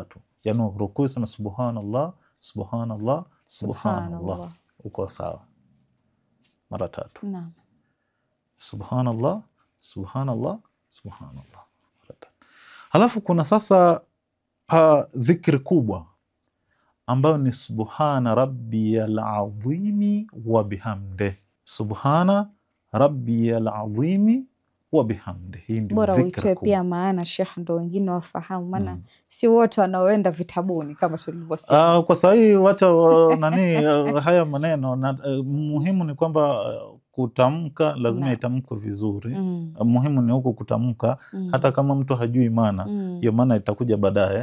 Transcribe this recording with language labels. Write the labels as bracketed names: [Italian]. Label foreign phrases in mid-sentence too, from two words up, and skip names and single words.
[Swahili] Yani rukuu sema [Arabic] سبحان الله، سبحان الله، سبحان الله. [Swahili] Uko sawa. Mara 3. [Arabic] سبحان الله، سبحان الله، سبحان الله. [Swahili] Halafu kuna sasa dhikri kubwa ambayo ni [Arabic] سبحان ربي العظيم وبحمده. سبحان ربي العظيم وبحمده. [Swahili] Hii ndio bora uitwe pia, maana Sheikh ndo wengine wafahamu, maana si wote wanaoenda vitabuni kama tulivyosema. Kwa sahi wacha haya maneno muhimu ni kwamba kutamka lazima itamkwe vizuri. Muhimu ni huko kutamka, hata kama mtu hajui maana, hiyo maana itakuja baadaye.